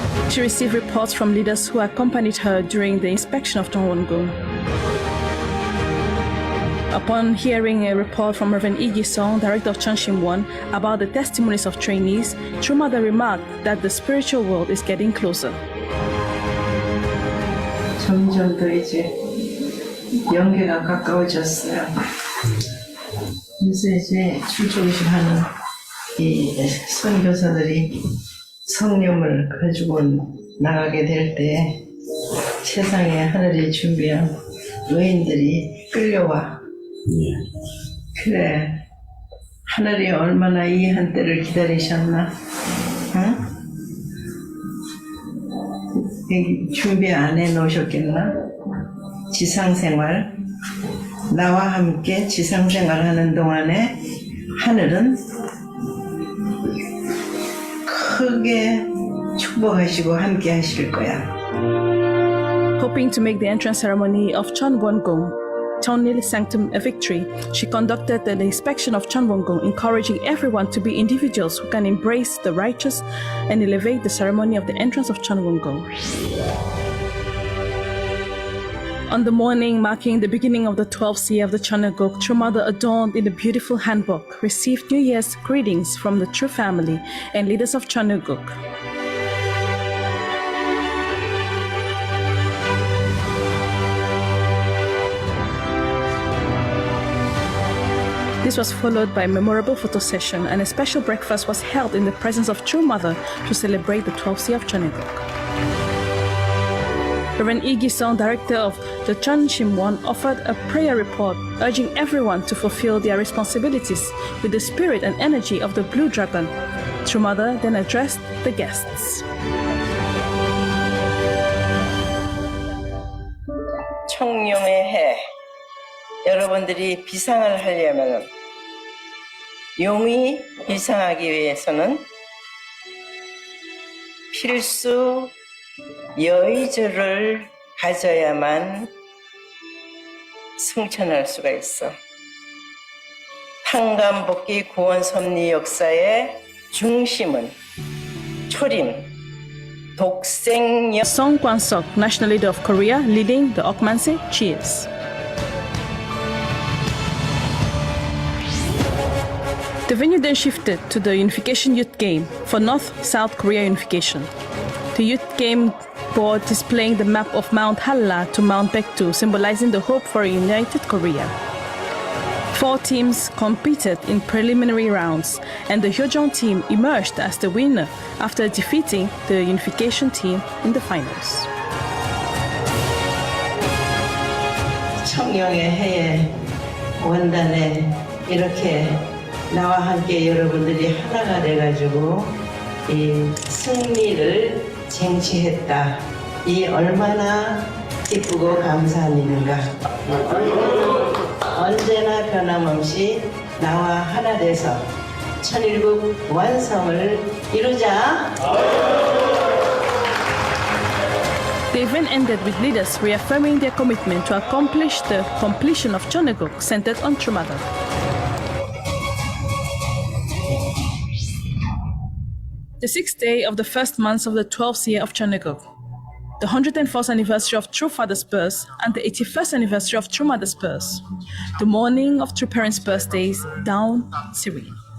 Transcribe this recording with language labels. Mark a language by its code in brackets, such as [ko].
[en] She received reports from leaders who accompanied her during the inspection of Chon Won Gung. Upon hearing a report from Reverend Lee Gi-sung, director of Chun Shim Won, about the testimonies of trainees, True Mother remarked that the spiritual world is getting closer. [ko] 점점 더 이제 연계가 가까워졌어요. 요새 이제 출조기식 하는 이 선교사들이 성령을 가지고 나가게 될 때 세상에 하늘이 준비한 의인들이 끌려와. 그래, 하늘이 얼마나 이 한때를 기다리셨나? 응? 준비 안 해놓으셨겠나? 지상생활, 나와 함께 지상생활 하는 동안에 하늘은 크게 축복하시고 함께 하실 거야. [en] Hoping to make the entrance ceremony of Chon Won Gung, Chonil Sanctum a victory, she conducted the inspection of Chon Won Gung, encouraging everyone to be individuals who can embrace the righteous and elevate the ceremony of the entrance of Chon Won Gung. On the morning marking the beginning of the 12th year of the Chaneguk, True Mother, adorned in a beautiful handbook, received New Year's greetings from the True family and leaders of Chaneguk. This was followed by a memorable photo session, and a special breakfast was held in the presence of True Mother to celebrate the 12th year of Chaneguk. Reverend Lee Gi-sung, director of the Chun Shim Won, offered a prayer report urging everyone to fulfill their responsibilities with the spirit and energy of the Blue Dragon. True Mother then addressed the guests. [ko] 청룡의 해, 여러분들이 비상을 하려면 용이 비상하기 위해서는 필수 여의주를 가져야만 승천할 수가 있어. 탄감복귀 구원 섭리 역사의 중심은 초림, 독생 [en] Song Kwan-sok, national leader of Korea, leading the Okmanse cheers. The venue then shifted to the Unification Youth Game for North-South Korea unification. The Youth Game board displaying the map of Mount Halla to Mount Baekdu, symbolizing the hope for a united Korea. 4 teams competed in preliminary rounds, and the Hyojong team emerged as the winner after defeating the Unification team in the finals. [ko] 청룡의 해에 원단에 이렇게 나와 함께 여러분들이 하나가 돼가지고 이 승리를 쟁취했다. 이 얼마나 기쁘고 감사한 일인가. 언제나 변함없이 나와 하나 돼서 천일국 완성을 이루자. [en] The event ended with leaders reaffirming their commitment to accomplish the completion of Cheongguk centered on True Mother. The 6th day of the first month of the 12th year of Cheongguk, the 104th anniversary of True Father's birth and the 81st anniversary of True Mother's birth, the morning of True Parents' birthdays, dawn serene.